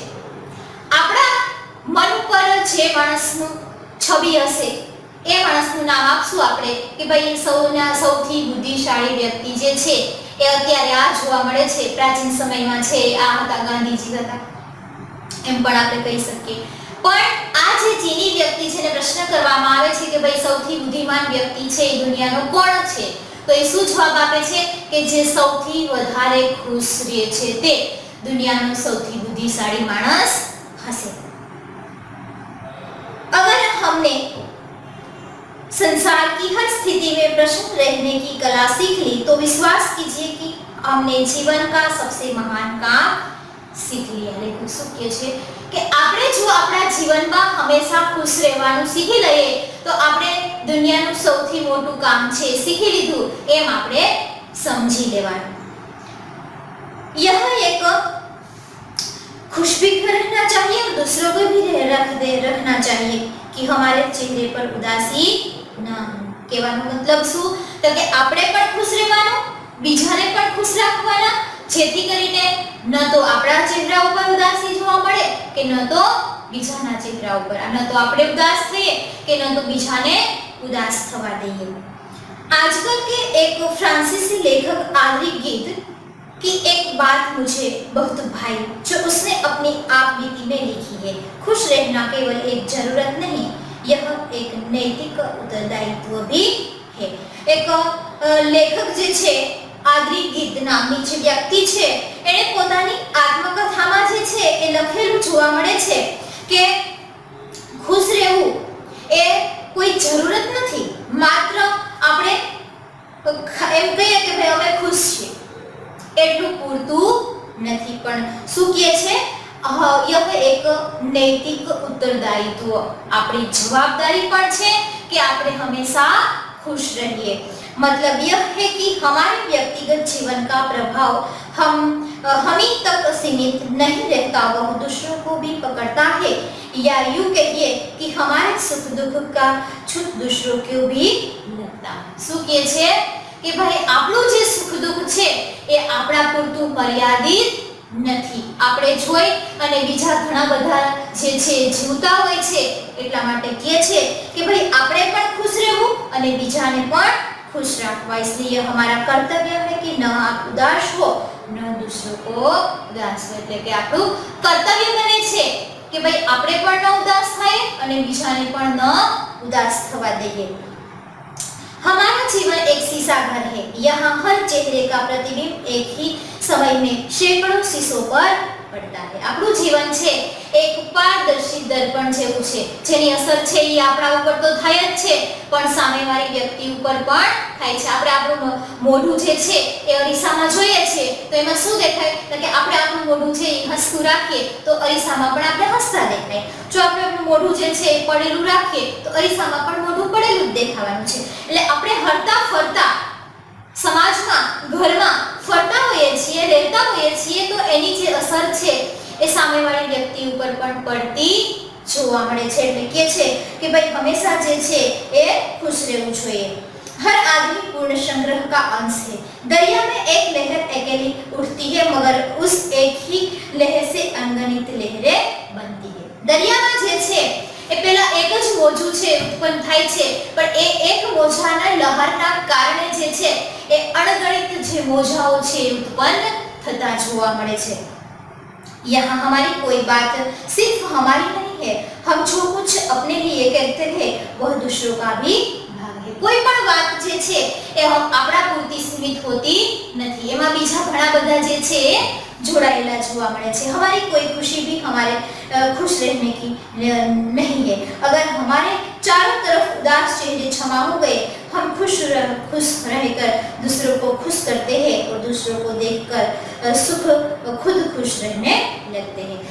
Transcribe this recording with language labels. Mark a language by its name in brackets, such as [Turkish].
[Gujarati] આપણા મન પર જે માણસનું છબી હશે એ માણસનું નામ આપશું આપણે કે ભાઈ સૌથી બુદ્ધિશાળી વ્યક્તિ જે છે એ અત્યારે આ જોવા મળે છે, પ્રાચીન સમયમાં છે આ હતા ગાંધીજી હતા એમ પણ આપણે કહી શકીએ। પણ આ જે ચીની વ્યક્તિ છે ને પ્રશ્ન કરવામાં આવે છે કે ભાઈ સૌથી બુદ્ધિમાન વ્યક્તિ છે એ દુનિયાનો કોણ છે, [Hindi] तो ये [Gujarati] શું જવાબ આપે છે કે જે સૌથી વધારે ખુશ રહે છે તે દુનિયાનો સૌથી બુદ્ધિશાળી માણસ હશે। [Hindi] अगर हमने संसार की हर स्थिति में प्रसन्न रहने की कला सीख ली तो विश्वास कीजिए कि हमने जीवन का सबसे महान काम सीख लिया। लेकिन [Gujarati] શું કહે છે કે આપણે જો આપણા જીવનમાં હંમેશા ખુશ રહેવાનું શીખી લઈએ તો આપણે દુનિયાનું સૌથી મોટું કામ છે શીખી લીધું એમ આપણે સમજી લેવાનું। [Hindi] यह एक खुश भी रहना चाहिए और दूसरों को भी रखना चाहिए कि हमारे चेहरे पर उदासी न हो। [Gujarati] કહેવાનો મતલબ શું તો કે આપણે પણ ખુશ રહેવાનું, બીજાને પણ ખુશ રાખવાના, જેથી કરીને ન તો આપણા ચહેરા ઉપર ઉદાસી જોવા મળે કે ન તો બીજાના ચહેરા ઉપર, ન તો આપણે ઉદાસ થઈએ કે ન તો બીજાને ઉદાસ થવા દઈએ। [Hindi] आजकल के एक फ्रांसीसी लेखक आद्री गीत की एक बात मुझे बहुत भाई जो उसने अपनी आप बीती में लिखी है। खुश रहना केवल एक जरूरत नहीं, यह एक नैतिक उत्तरदायित्व भी है। एक लेखक [Gujarati] जे छे આદ્રી ગીત નામની જે વ્યક્તિ છે એણે પોતાની આત્મકથામાં જે છે એ લખેલું જોવા મળે છે કે ખુશ રહેવું એ કોઈ જરૂરત નથી, માત્ર આપણે એમ કહીએ કે ભાઈ અમે ખુશ છીએ એટલું પૂરતું નથી, પણ શું કહે છે [Hindi] यह एक नैतिक उत्तरदायित्व, [Gujarati] આપણી जवाबदारी પણ છે कि આપણે હંમેશા [Hindi] खुश रहिए। मतलब यह है कि हमारे व्यक्तिगत जीवन का प्रभाव हम ही तक सीमित नहीं रहता, वह दूसरों को भी पकड़ता है, या यूं कहिए कि हमारे सुख दुख का छूट दूसरों को भी लगता है। [Gujarati] શું કહે છે કે ભાઈ આપણું જે સુખ દુઃખ છે એ આપણા પૂરતું મર્યાદિત નથી, આપણે જોઈ અને બીજા ઘણા બધા જે છે જીવતા હોય છે એટલા માટે કહે છે કે ભાઈ આપણે પણ ખુશ રહેવું અને બીજાને પણ खुश रखवा। [Hindi] इसलिए हमारा कर्तव्य है कि न आप उदास हो न दूसरों को उदास हो, [Gujarati] એટલે કે આપણું કર્તવ્ય બને છે કે ભાઈ આપણે પણ ન ઉદાસ થાય અને બીજાને પણ ન ઉદાસ થવા દઈએ। [Hindi] हमारा जीवन एक शीशा घर है, यहाँ हर चेहरे का प्रतिबिंब एक ही समय में सैकड़ों शीशों पर [Gujarati] પડતા છે। આપણું જીવન છે એક પારદર્શી દર્પણ જેવું છે, જેની અસર છે એ આપણા ઉપર તો થાય જ છે પણ સામેવાળી વ્યક્તિ ઉપર પણ થાય છે। આપણે આપણું મોઢું જે છે એ અરીસામાં જોઈએ છે તો એમાં શું દેખાય કે આપણે આપણું મોઢું છે એ હસતું રાખીએ તો અરીસામાં પણ આપણે હસતા દેખાય, જો આપણે આપણું મોઢું જે છે એ પડેલું રાખીએ તો અરીસામાં પણ મોઢું પડેલું જ દેખાવાનું છે। એટલે આપણે હરતા ફરતા સમાજમાં ઘરમાં ફરતા હોઈએ છીએ, રહેતા હોઈએ છીએ તો એની જે અસર છે એ સામેવાળી વ્યક્તિ ઉપર પણ પડતી જોવા મળે છે। એટલે કહે છે કે ભાઈ હંમેશા જે છે એ ખુશ રહેવું જોઈએ। [Hindi] हर आदमी पूर्ण संग्रह का अंश है, दरिया में एक लहर अकेली उठती है मगर उस एक ही लहर से अनगिनत लहरें बनती है। [Gujarati] दरियाમાં જે છે એ પેલા એક જ મોજું છે ઉત્પન્ન થાય છે પણ એ એક મોજાના લહરના કારણે જે છે એ અણગણિત જે મોજાઓ છે ઉત્પન્ન થતા જોવા મળે છે। [Hindi] यहाँ हमारी कोई बात सिर्फ हमारी नहीं है, हम जो कुछ अपने लिए कहते थे वह दूसरों का भी भाग है। [Gujarati] कोई पण વાત જે છે એ આપણા પૂરતી સીમિત હોતી નથી, એમાં બીજા ઘણા બધા જે છે जोड़ाएला જોવા મળે છે। [Hindi] हमारी कोई खुशी भी हमारे खुश रहने की नहीं है, अगर हमारे चारों तरफ उदास चेहरे छमा हो गए, हम खुश रहकर दूसरों को खुश करते हैं और दूसरों को देखकर सुख खुद खुश रहने लगते हैं।